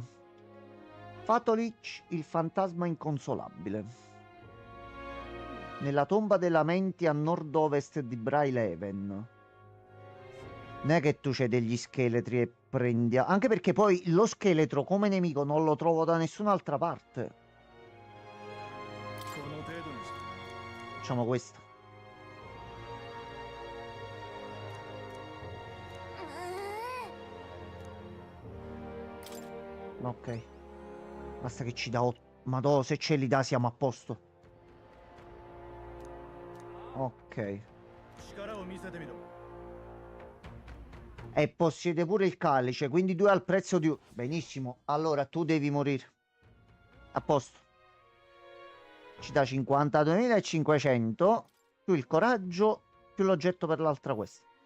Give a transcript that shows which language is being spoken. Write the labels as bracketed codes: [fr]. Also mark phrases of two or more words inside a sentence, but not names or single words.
[it] Fatolich, il fantasma inconsolabile. Nella tomba dei lamenti a nord-ovest di Bryleven. Non è che tu c'hai degli scheletri e prendi... Anche perché poi lo scheletro come nemico non lo trovo da nessun'altra parte. [ja] この程度にし [it] Facciamo questo. Ok. Basta che ci dà 8. Madò, se ce li dà siamo a posto. Ok. [ja] 力を見せてみろ [it] E possiede pure il calice, quindi 2 al prezzo di... Benissimo. Allora tu devi morire. A posto. Ci dà 52.500 più il coraggio più l'oggetto per l'altra quest.